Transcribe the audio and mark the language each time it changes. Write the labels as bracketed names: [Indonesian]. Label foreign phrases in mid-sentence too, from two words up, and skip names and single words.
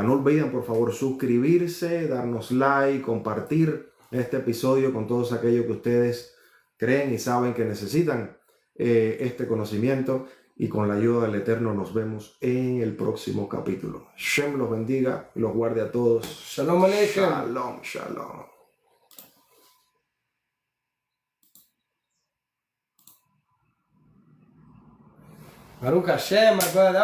[Spanish] No olviden, por favor, suscribirse, darnos like, compartir este episodio con todos aquellos que ustedes creen y saben que necesitan este conocimiento, y con la ayuda del Eterno nos vemos en el próximo capítulo. Shem los bendiga y los guarde a todos. [Hebrew] שלום עליכם. שלום, שלום. ברוך השם, [English] my brother.